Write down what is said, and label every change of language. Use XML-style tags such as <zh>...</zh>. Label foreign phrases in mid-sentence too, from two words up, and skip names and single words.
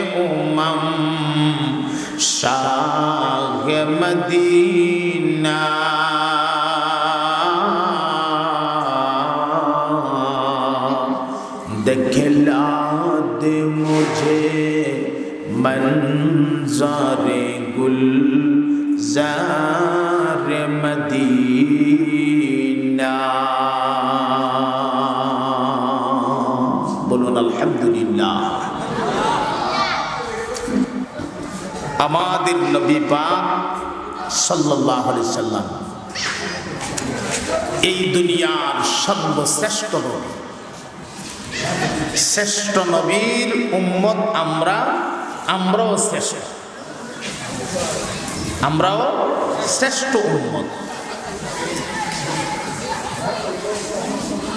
<ur>شاہ مدینہ، دکھلا دے مجھے منظر گلزار مدینہ، بولون الحمدللہ۔</ur> <bn>আমাদের নবী পাক</bn> <ar>صلى الله عليه وسلم</ar> <bn>এই দুনিয়ার সর্বশ্রেষ্ঠ নবী, শ্রেষ্ঠ নবীর উম্মত আমরাও শ্রেষ্ঠ, আমরাও শ্রেষ্ঠ উম্মত।</bn>